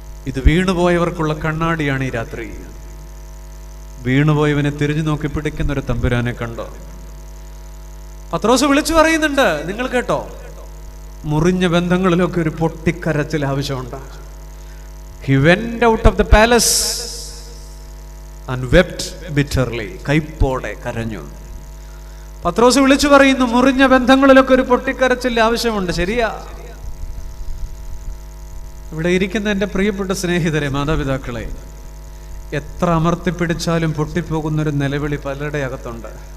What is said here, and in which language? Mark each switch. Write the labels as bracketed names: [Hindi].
[Malayalam] ഇത് വീണുപോയവർക്കുള്ള കണ്ണാടിയാണ് ഈ രാത്രി. വീണുപോയവനെ തിരിഞ്ഞു നോക്കി പിടിക്കുന്ന ഒരു തമ്പുരാനെ കണ്ടോ? പത്രോസ് വിളിച്ചു പറയുന്നുണ്ട്, നിങ്ങൾ കേട്ടോ, മുറിഞ്ഞ ബന്ധങ്ങളിലൊക്കെ ഒരു പൊട്ടിക്കരച്ചിൽ ആവശ്യമുണ്ട്. [English] He went out of the palace and wept bitterly. [Malayalam] കൈപ്പോടെ കരഞ്ഞു. പത്രോസ് വിളിച്ചു പറയുന്നു, മുറിഞ്ഞ ബന്ധങ്ങളിലൊക്കെ ഒരു പൊട്ടിക്കരച്ചിൽ ആവശ്യമുണ്ട്. ശരിയാ. ഇവിടെ ഇരിക്കുന്ന എൻ്റെ പ്രിയപ്പെട്ട സ്നേഹിതരെ, മാതാപിതാക്കളെ, എത്ര അമർത്തിപ്പിടിച്ചാലും പൊട്ടിപ്പോകുന്നൊരു നിലവിളി പലരുടെ അകത്തുണ്ട്.